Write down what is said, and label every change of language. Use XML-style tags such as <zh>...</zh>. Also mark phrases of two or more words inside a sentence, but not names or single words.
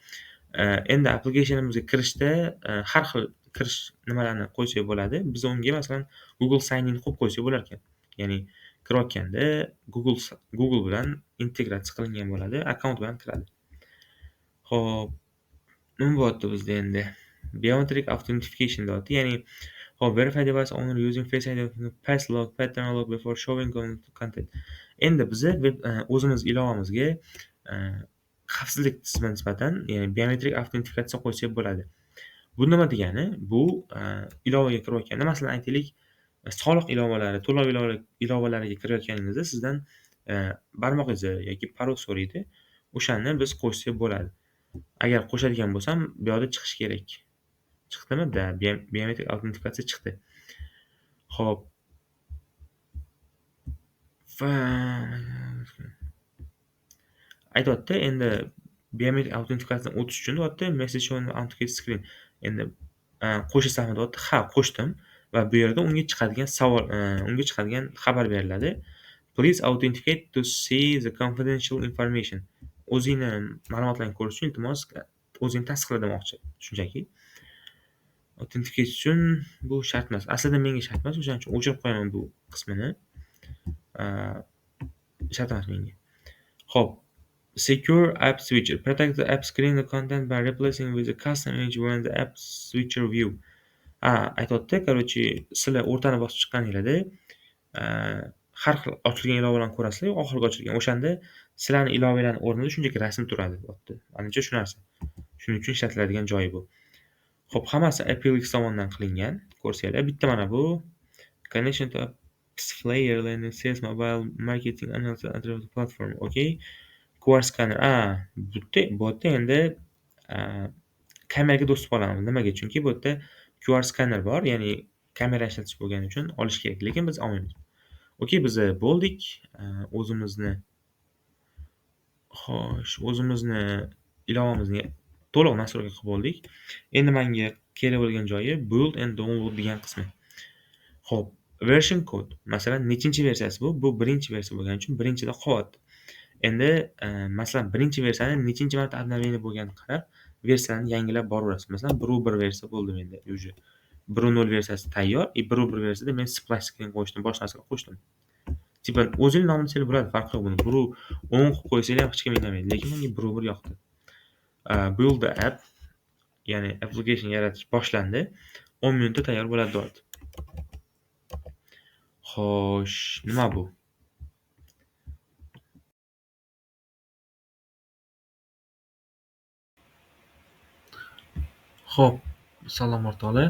<uz>Hop, Endi applicationimizga kirishda har xil kirish nimalarni qo'ysak bo'ladi. Biz unga masalan</uz> <en>Google Sign in</en> <uz>qo'yib qo'ysak bo'larkan. Ya'ni kirayotganda Google bilan integratsiya qilingan bo'ladi, akkaunt bilan kiradi. Xo'p, nima bo'lyapti bizda endi?</uz> <en>Biometric authentication deyapti. Ya'ni verify device owner using Face ID, pass log, pattern log before showing content.</en> <uz>Endi biza o'zimiz ilovamizga xavfsizlik tizimiga nisbatan, ya'ni biometrik avtentifikatsiya qo'ysak bo'ladi. Bu nima degani? Bu ilovaga kirayotganda, masalan, aytaylik, soliq ilovalari, to'lov ilovalariga kirayotganingizda sizdan barmoq izi yoki parol so'raydi. O'shani biz qo'shsak bo'ladi. Agar qo'shadigan bo'lsam, bu yoqda chiqishi kerak. Chiqdimi? Biometrik autentifikatsiya chiqdi. Xo'p. Aytyapti, endi biometrik autentifikatsiyadan o'tish uchun deyapti,</uz> <en>message shown authenticate screen.</en> <uz>Endi qo'shasanmi deyapti. Ha, qo'shdim va bu yerda unga chiqadigan unga chiqadigan xabar beriladi.</uz> <en>Please authenticate to see the confidential information.</en> <uz>O'zingni ma'lumotlarni ko'rish uchun iltimos o'zingni tasdiqla demoqchi. Shunchaki. Authenticate uchun bu shart emas. Aslida menga shart emas, o'shaning uchun o'chirib qo'yaman bu qismini. Shart emas menga. Xo'p.</uz> <en>Secure app switcher. Protect the app screen the content by replacing with a custom image when the app switcher view.</en> <uz>Aytyapti, короче, sizlar o'rtani bosib chiqqaninglarda har xil ochilgan ilovalarni ko'rasizlar, oxirgi ochilgan. O'shanda sizlarning ilovalarning o'rnida shunchaki rasm turadi, deyapti. Menimcha shu narsa. Shuning uchun ishlatiladigan joyi bu. Xo'p, hammasi AppLX tomonidan qilingan. Ko'rsanglar, bitta mana bu</uz> <en>connection to apps player landing sales mobile marketing analytics platform. Okay. QR scanner.</en> <uz>Bu yerda endi kameraga do'st bo'lamiz. Nimaga? Chunki bu yerda</uz> <en>QR scanner</en> <uz>bor, ya'ni kamera ishlatish bo'lgani uchun olish kerak, lekin biz olmaymiz. Okay, biz bo'ldik. O'zimizni ilovamizni to'liq nastroyka qilib bo'ldik. Endi menga kerak bo'lgan joyi</uz> <en>build and download</en> <uz>degan qismi. Xo'p,</uz> <en>version code.</en> <uz>Masalan, nechinchi versiyasi bu? Bu birinchi versiya bo'lgani uchun birinchida qolyapti. Endi masalan, birinchi versiyani nechinchi marta обновление bo'lganini qarab, versiyani yangilab boraverasiz. Masalan, 1.1 versiya bo'ldi menda уже. 1.0 versiyasi tayyor, 1.1 versiyada men</uz> <en>splash screen</en> <uz>qo'shdim, boshqa narsalar qo'shdim. Tipa o'zing nomini silib bo'ladi, farqi yo'q buni. 10 qilib qo'ysanglar ham hech kim indamaydi, lekin menga 1.1 yoqdi.</uz> <en>Build the app,</en> <uz>ya'ni application yaratish boshlandi. 10 minutda tayyor bo'ladi deyapti. Xo'sh, nima bu? Xo'p, salom o'rtoqlar.</uz>